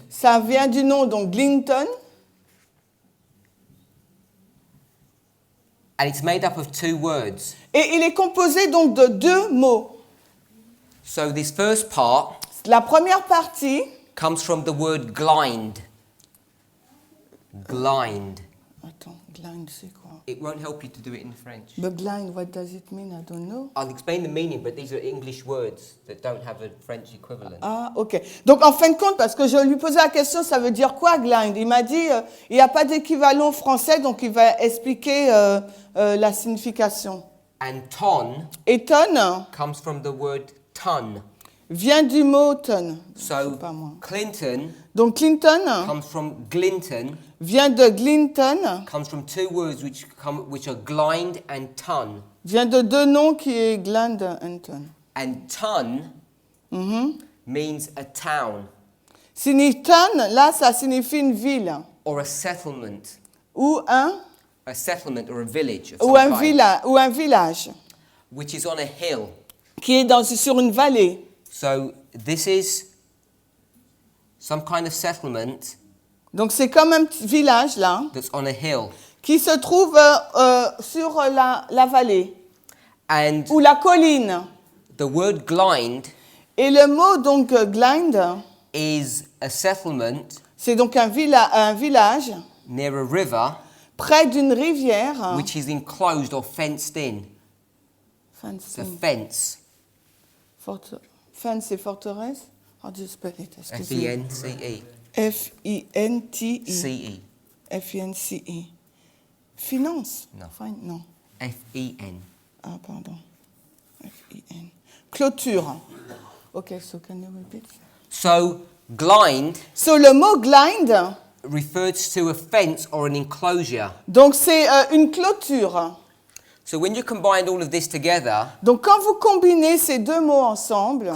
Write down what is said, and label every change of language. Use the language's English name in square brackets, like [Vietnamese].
[French] Ça vient du nom donc Glinton [English] And it's made up of 2 words. [French] et il est composé donc de 2 mots. [English] So this first part [French] La première partie, [English] comes from the word blind. Blind. [French] attends, blind c'est quoi? [English] It won't help you to do it in French. But blind, what does it mean? I don't know. I'll explain the meaning, but these are English words that don't have a French equivalent. Ah, ok. [French] Donc en fin de compte, parce que je lui posais la question, ça veut dire quoi blind? Il m'a dit, il n'y a pas d'équivalent français, donc il va expliquer la signification. [English] And ton [French] Et ton, [English] comes from the word ton. [French] vient du mot ton. [English] So [French] Pas moi. [English] Clinton [French] Donc Clinton [English] comes from Glinton, [French] vient de Glinton, [English] comes from two words which are Glind and Ton. [French] vient de deux noms qui est Glend et Ton. [English] And Ton Mhm. means a town [French] Ton, là, ça signifie une ville [English] or a settlement. [French] ou [English] A settlement or a village of [French] ou [English] some [French] un, [English] kind, [French] ou un village [English] which is on a hill. [French] qui est sur une vallée. [English] So this is some kind of settlement [French] Donc c'est comme un petit village là [English] that's on a hill. [French] qui se trouve sur la vallée [English] And [French] ou la colline. [English] the word Glind [French] Et le mot donc Glinde, [English] is a settlement [French] c'est donc un village [English] near a river [French] près d'une rivière. [English] which is enclosed or fenced in. It's a fence. Fence [French] et forteresse. [English] How do you spell it? [French] Excusez-moi. [English] F-E-N-C-E. F-I-N-T-E. C-E. F-I-N-C-E. Finance? [French] Non. Non. F-E-N. Ah, pardon. F-I-N. Clôture. [English] Okay, so can you repeat? So Glind [French] So, le mot glinde, [English] refers to a fence or an enclosure. [French] donc c'est une clôture. [English] So when you combine all of this together, [French] Donc, quand vous combinez ces deux mots ensemble,